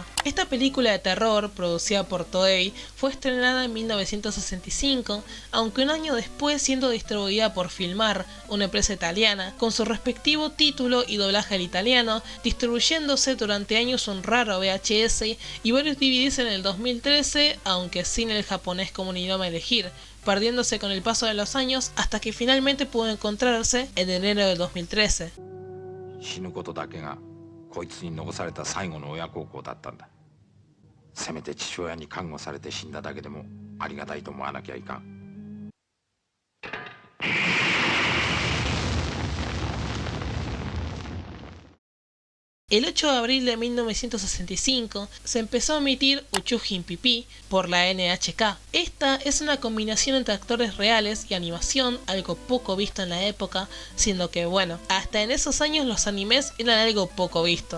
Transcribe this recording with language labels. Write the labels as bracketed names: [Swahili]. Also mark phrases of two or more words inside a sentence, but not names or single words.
[Spanish] Esta película de terror, producida por Toei, fue estrenada en 1965, aunque un año después siendo distribuida por Filmar, una empresa italiana, con su respectivo título y doblaje al italiano, distribuyéndose durante años un raro VHS y varios DVDs en el 2013, aunque sin el japonés como un idioma a elegir, perdiéndose con el paso de los años hasta que finalmente pudo encontrarse en enero del 2013. [Japanese] 死ぬことだけがこいつに残された最後の親孝行だったんだ。せめて父親に看護されて死んだだけでもありがたいと思わなきゃいかん。 [Spanish] El 8 de abril de 1965 se empezó a emitir Uchujin Pipí por la NHK. Esta es una combinación entre actores reales y animación, algo poco visto en la época, siendo que bueno, hasta en esos años los animes eran algo poco visto.